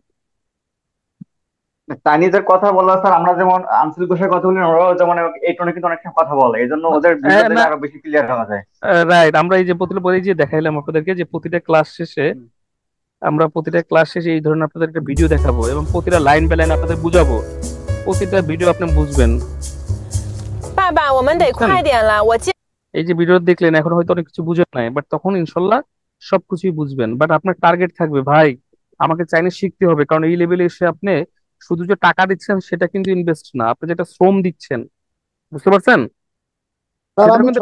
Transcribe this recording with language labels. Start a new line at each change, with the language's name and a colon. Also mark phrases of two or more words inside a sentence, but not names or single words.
Bangla: চাইনিজের কথা বললো স্যার, আমরা যেমন আঞ্চলিক ভাষায় কথা বলি, ওরাও যেমন এই টোনে কিন্তু অনেক সময় কথা বলে, এই জন্য ওদের ভিডিও না, দেখলে আরো বেশি ক্লিয়ার হওয়া যায়। রাইট, আমরা এই যে প্রতিটা বই যে দেখাইলাম আপনাদেরকে, যে প্রতিটা ক্লাস শেষে আমরা প্রতিটা ক্লাস শেষে এই ধরনের আপনাদের একটা ভিডিও দেখাবো, এবং প্রতিটা
English: line by line
Bangla: আপনাদের বুঝাবো, প্রতিটা ভিডিও আপনি বুঝবেন,
Chinese: 爸爸，我们得
Bangla: বুঝছেন?
Chinese: 快点了，我记。
Bangla: এই যে ভিডিও দেখলেন, এখন হয়তো অনেক কিছু বুঝেন নাই, বাট তখন ইনশাল্লাহ সবকিছুই বুঝবেন। বাট আপনার টার্গেট থাকবে, ভাই আমাকে চাইনিজ শিখতে হবে, কারণ এই লেভেলে এসে আপনি শুধু যে টাকা দিচ্ছেন সেটা কিন্তু ইনভেস্ট না, আপনি যেটা শ্রম দিচ্ছেন, বুঝতে পারছেন? স্যার সেটারও আমি কিন্তু